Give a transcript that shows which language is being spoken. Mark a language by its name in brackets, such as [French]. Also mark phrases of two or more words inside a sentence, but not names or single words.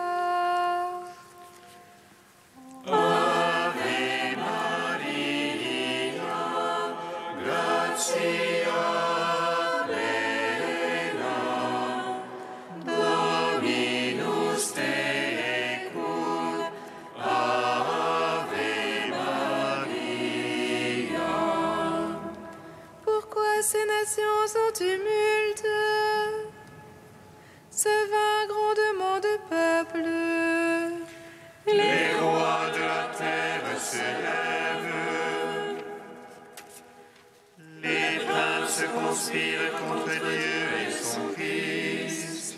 [Latin] Ave Maria, gratia plena, Dominus tecum, Ave Maria. [French] Pourquoi ces nations sont tumultes, ce vain grondement de peuple? Les rois de la terre se lèvent, les princes conspirent contre Dieu et son Christ.